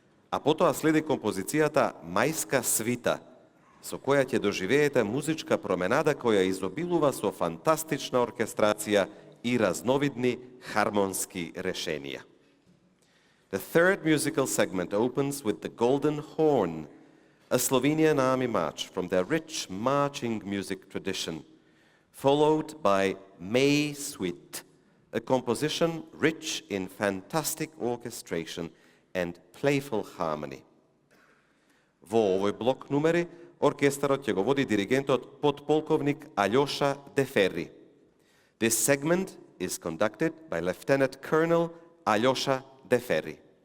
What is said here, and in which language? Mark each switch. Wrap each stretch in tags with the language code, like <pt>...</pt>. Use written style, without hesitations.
<mk>A potom sledi kompoziciјата Мајска свита, со која ќе доживеете музичка променада која изобилува со фантастична оркестрација и разновидни хармонски решенија.</mk> <en>The third musical segment opens with the Golden Horn, a Slovenian army march from their rich marching music tradition, followed by May Suite, a composition rich in fantastic orchestration and playful harmony.</en> <mk>Во овој блок numeri оркестарот ќе го води диригентот подполковник Алјоша Дефери.</mk> <en>This segment is conducted by Lieutenant Colonel Aljoša Deferi.</en>